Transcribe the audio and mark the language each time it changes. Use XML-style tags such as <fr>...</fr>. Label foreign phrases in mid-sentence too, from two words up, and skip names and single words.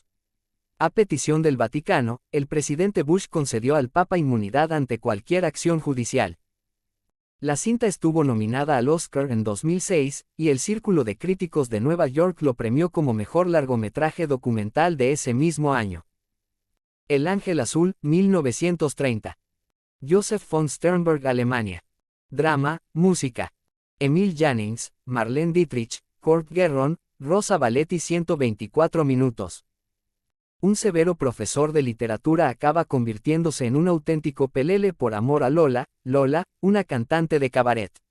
<es>A petición del Vaticano, el presidente Bush concedió al Papa inmunidad ante cualquier acción judicial. La cinta estuvo nominada al Oscar en 2006, y el Círculo de Críticos de Nueva York lo premió como mejor largometraje documental de ese mismo año. El Ángel Azul, 1930. Joseph von Sternberg, Alemania. Drama, música. Emil Jannings, Marlene Dietrich, Kurt Gerron, Rosa Valetti. 124 minutos. Un severo profesor de literatura acaba convirtiéndose en un auténtico pelele por amor a Lola, una cantante de cabaret.</es>